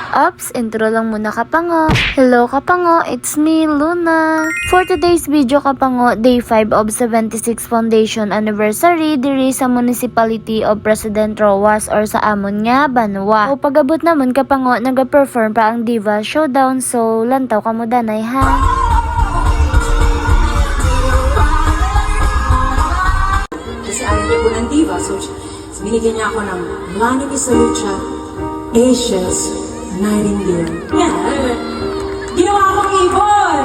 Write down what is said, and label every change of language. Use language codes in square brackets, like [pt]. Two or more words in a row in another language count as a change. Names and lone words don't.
[tl] Paps, intro lang muna Kapango. [en] Hello Kapango, it's me, Luna. For today's video Kapango, Day 5 of 76 Foundation Anniversary [hil] diri sa Municipality of President Roxas or sa amon nga Banwa. O pagabot namon Kapango, nag-perform pa ang Diva Showdown, so lantaw ka mo danay ha. [tl] Kasi ayaw niya po ng diva, so binigyan niya ako ng Lani Misalucha, Asia's Nightingale. Yan! Ginawa akong ibon!